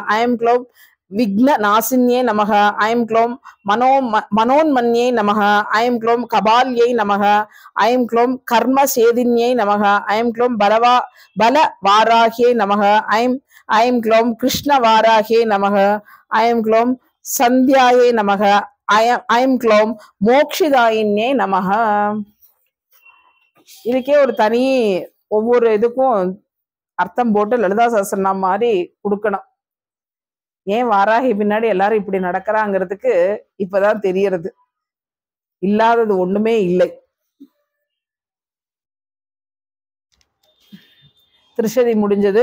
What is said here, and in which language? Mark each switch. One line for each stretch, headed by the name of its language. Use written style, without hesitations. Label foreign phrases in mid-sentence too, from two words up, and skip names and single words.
Sanskrit: ऐं क्लौं विघ्न नाशिन्यै नमः, ऐं क्लौं मनोन्मन्यै नमः, ऐं क्लौं कपाल्यै नमः, ऐं क्लौं कर्म छेदिन्यै नमः, ऐं क्लौं बाल वाराह्यै नमः, ऐं क्लौं कृष्ण वाराह्यै नमः, ऐं क्लौं सन्ध्यायै नमः, ऐं क्लौं मोक्षदायिन्यै नमः.
Tamil: இதுக்கே ஒரு தனி ஒவ்வொரு இதுக்கும் அர்த்தம் போட்டு லலிதா சஹஸ்ரநாமம் மாதிரி கொடுக்கணும். ஏன் வாராகி பின்னாடி எல்லாரும் இப்படி நடக்கிறாங்கிறதுக்கு இப்பதான் தெரியறது. இல்லாதது ஒண்ணுமே இல்லை. திருஷதி முடிஞ்சது.